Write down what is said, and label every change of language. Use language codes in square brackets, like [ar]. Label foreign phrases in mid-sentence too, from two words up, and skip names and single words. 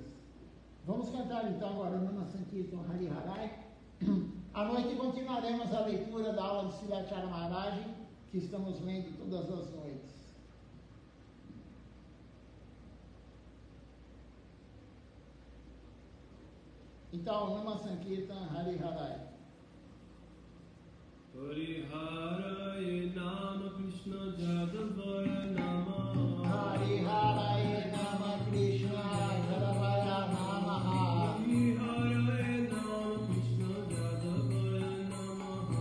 [pt] Vamos cantar então agora o Nama Sankirtan Hari Harai. À noite continuaremos a leitura da aula de Silachara Maharaj, que estamos lendo todas as noites. Então, [sa] नाम संकीर्तन हरि हरये. हरि हरये नमः कृष्ण यादवाय नमः. हरि हरये नमः कृष्ण यादवाय नमः. हरि हरये नमः कृष्ण यादवाय नमः.